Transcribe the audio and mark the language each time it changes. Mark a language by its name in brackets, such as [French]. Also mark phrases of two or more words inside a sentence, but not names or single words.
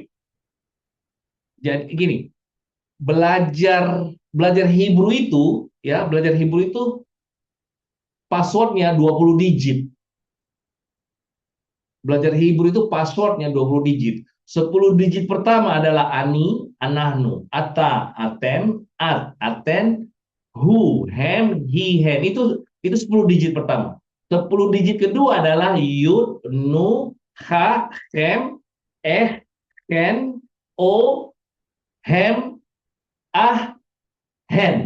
[Indonesian] Jadi gini, belajar belajar Hebrew itu ya, belajar Hebrew itu passwordnya 20 digit. Belajar Hebrew itu passwordnya 20 digit. 10 digit pertama adalah [Hebrew] ani, anahnu, ata, atem, at, aten, hu, hem, hi, hen. [Indonesian] Itu 10 digit pertama. 10 digit kedua adalah [Hebrew] yud, nu, ha, hem, hen, o, hem, ah, hen.